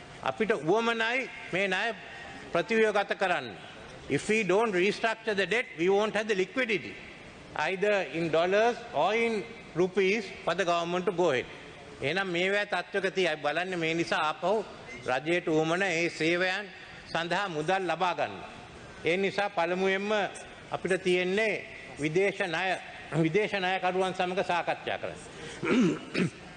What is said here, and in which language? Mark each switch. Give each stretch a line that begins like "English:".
Sinhala: අපිට උවමනයි මේ ණය ප්‍රතිව්‍යුහගත කරන්න.
English: If we don't restructure the debt, we won't have the liquidity, either in dollars or in rupees for the government to go ahead.
Sinhala: එහෙනම් මේවැ තත්ත්වක තියයි බලන්න මේ නිසා ආපහු රජයට උවමන ඒ සේවයන් සඳහා මුදල් ලබා ගන්න. ඒ නිසා පළමුවෙන්ම අපිට තියෙන්නේ විදේශ ණයකරුවන් සමග සාකච්ඡා කරන්න.